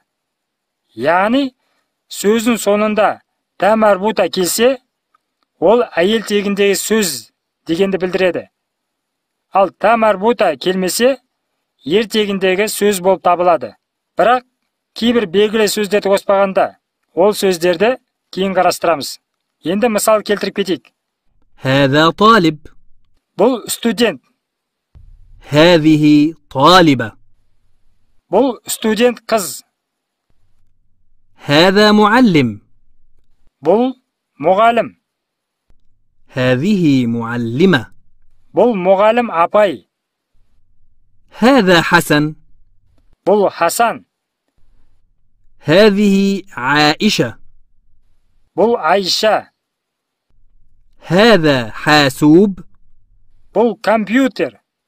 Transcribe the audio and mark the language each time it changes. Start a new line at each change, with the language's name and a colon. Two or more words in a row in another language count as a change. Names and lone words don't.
Kazakh: Яғни сөздің сонында
Arabic: تاء مربوطة
Kazakh: келсе, ол әйел тегіндегі сөз дегенді білдіреді. Ал
Arabic: تاء مربوطة
Kazakh: келмесе, ер тегіндегі сөз болып табылады. Бірақ кейбір белгілі сөздерді қоспағанда, ол сөздерді кейін қарастырамыз. Енді мысал келтіріп кетейік.
Arabic: هذا طالب
Kazakh: Бұл студент.
Arabic: هذه طالبة
Kazakh: Бұл студент қыз.
Arabic: هذا معلم
Kazakh: Бұл мұғалім.
Arabic: هذه معلمة
Kazakh: Бұл мұғалім апай.
Arabic: هذا حسن
Kazakh: Бұл Хасан.
Arabic: هذه عائشة
Kazakh: Бұл Айша.
Arabic: هذا حاسوب
Kazakh: Бұл компьютер.